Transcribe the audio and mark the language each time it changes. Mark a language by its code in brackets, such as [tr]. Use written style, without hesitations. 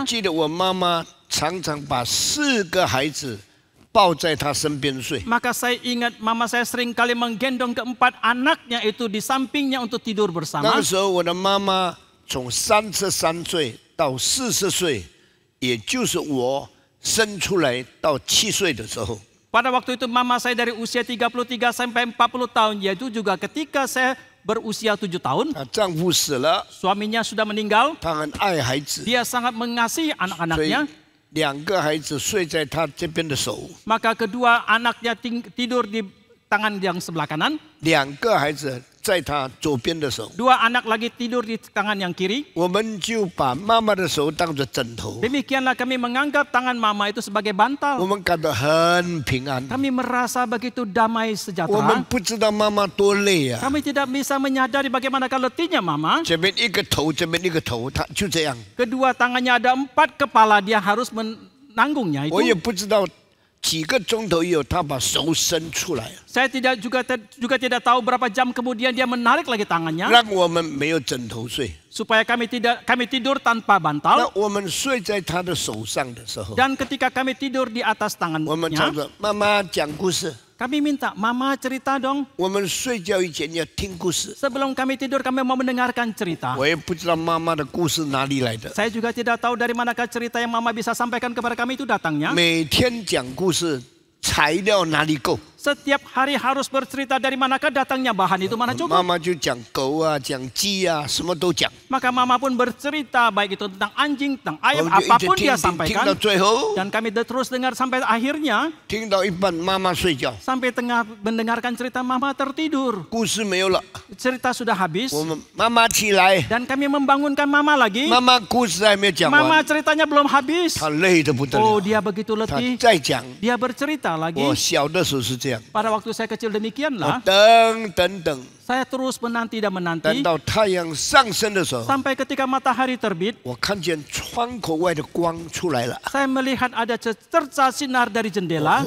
[zh] 我记得我妈妈常常把4个孩子抱在她身边睡。 [id] Maka saya ingat mama saya sering kali menggendong keempat anaknya itu di sampingnya untuk tidur [zh] 那 [id] bersama. [zh] 个时候，我的妈妈从33岁到40岁，也就是我生出来到7岁的时候， [id] Pada waktu itu mama saya dari usia 33 sampai 40 tahun, yaitu juga ketika saya berusia 7 tahun. [zh] 她丈夫死了， [id] Suaminya sudah meninggal. [zh] 她很爱孩子， [id] Dia sangat mengasihi [zh] 所以 [id] anak-anaknya. [zh] 2个孩子睡在她这边的手， [id] Maka kedua anaknya tidur di tangan yang sebelah kanan. [zh] 2个孩子在她左边的手。 [id] Dua anak lagi tidur di tangan yang kiri. [zh] 我们就把妈妈的手当作枕头， [id] Demikianlah kami menganggap tangan mama itu sebagai [zh] 我 [id] bantal. [zh] 们感到很平安。 [id] Kami merasa begitu damai [zh] 我们 [id] sejahtera. [zh] 不知道妈妈多累啊， [id] Kami tidak bisa menyadari bagaimana letihnya mama. [zh] 这边一个头，这边一个头，她就这样。 [id] Kedua tangannya ada 4 kepala, dia harus menanggungnya [zh] 我也 [id] itu. [zh] 不知道几个钟头以后，她把手伸出来， [id] Saya juga tidak tahu berapa jam kemudian dia menarik lagi tangannya [zh] 让我们没有枕头睡。 [id] supaya kami tidur tanpa [zh] 那 [id] bantal. [zh] 我们睡在她的手上的时候， [id] Dan ketika kami tidur di atas [zh] 我们唱 [id] tangannya, [zh] 着妈妈讲故事。 [id] kami minta, mama cerita dong. [zh] 我们睡觉以前要听故事。 [id] Sebelum kami tidur kami mau mendengarkan cerita. [zh] 我也不知道妈妈的故事哪里来的， [id] Saya juga tidak tahu dari manakah cerita yang mama bisa sampaikan kepada kami itu datangnya. [zh] 每天讲故事，材料哪里够？ [id] Setiap hari harus bercerita dari manakah datangnya bahan itu mana [zh] 妈 [id] cukup. [zh] 妈就讲狗啊，讲鸡啊，什么都讲。 [id] Maka mama pun bercerita baik itu tentang anjing, tentang [zh] 我 [id] ayam, [zh] 们就一直 [id] apapun [zh] 听 [id] dia [zh] 听到最后， [id] Dan kami terus dengar sampai akhirnya, [zh] 听到一半，妈妈睡觉， [id] sampai tengah mendengarkan cerita mama tertidur. [zh] 故事没有了。 [id] Cerita sudah habis [zh] 我们妈妈起来， [id] dan kami membangunkan mama lagi. [zh] 妈妈故事还没有讲 [id] Mama [zh] 完， [id] ceritanya belum habis. [zh] 她累得不得 [id] Oh, [zh] 了。 [id] dia begitu [zh] 她 [id] letih. [zh] 再讲， [id] Dia bercerita lagi. [zh] 我小的时候是这样， [id] Pada waktu saya kecil [zh] 我 [id] demikianlah. [zh] 等， [id] Saya terus menanti dan [zh] 等 [id] menanti [zh] 到太阳上升的时候， [id] sampai ketika matahari terbit. [zh] 我看见窗口外的光出来了， [id] Saya melihat ada secerca sinar dari jendela.